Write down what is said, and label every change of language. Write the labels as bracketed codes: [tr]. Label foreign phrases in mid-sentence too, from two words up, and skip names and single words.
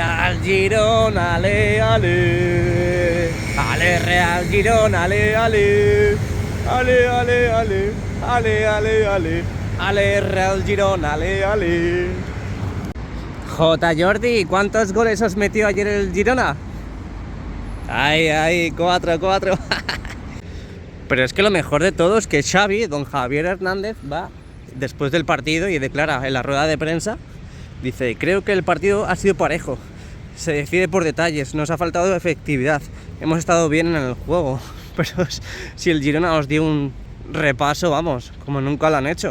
[es] Real Girona, ale, ale. Ale, Real Girona, ale, ale. Ale, ale, ale. Ale, ale, ale. Ale, Real Girona, ale, ale. J. Jordi, ¿cuántos goles os metió ayer el Girona? Ay, 4. Pero es que lo mejor de todo es que Xavi, don Javier Hernández, va después del partido y declara en la rueda de prensa, dice, creo que el partido ha sido parejo, se decide por detalles, nos ha faltado efectividad, hemos estado bien en el juego, pero si el Girona os dio un repaso, vamos, como nunca lo han hecho.